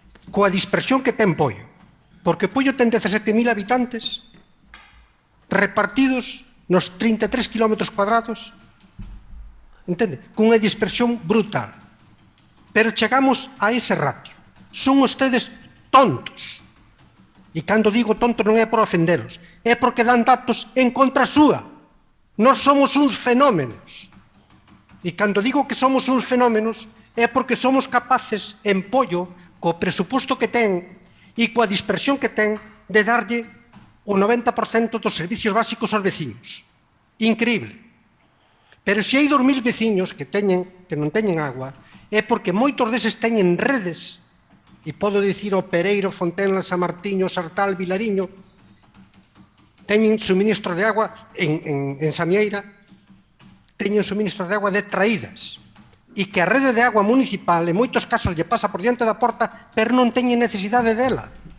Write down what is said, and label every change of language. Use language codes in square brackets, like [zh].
[gl] Coa dispersión que ten Pollo. Porque Pollo ten 17.000 habitantes repartidos nos 33 km cuadrados, entende? Cunha dispersión brutal. Pero chegamos a ese ratio. [es] Son ustedes tontos. [gl] E cando digo tontos non é por ofenderos, é porque dan datos en contra súa. Nós somos uns fenómenos. E cando digo que somos uns fenómenos é porque somos capaces en Pollo, co presuposto que ten e coa dispersión que ten, de darlle o 90% dos servicios básicos aos veciños. Increíble. Pero se hai 2.000 veciños que non teñen agua, é porque moitos deses teñen redes, e podo dicir o Pereiro, Fontenla, San Martiño, Sartal, Vilariño, teñen suministro de agua en Samieira, teñen suministro de agua de traídas, e que a rede de agua municipal en moitos casos lle pasa por diante da porta, pero non teñen necesidade dela.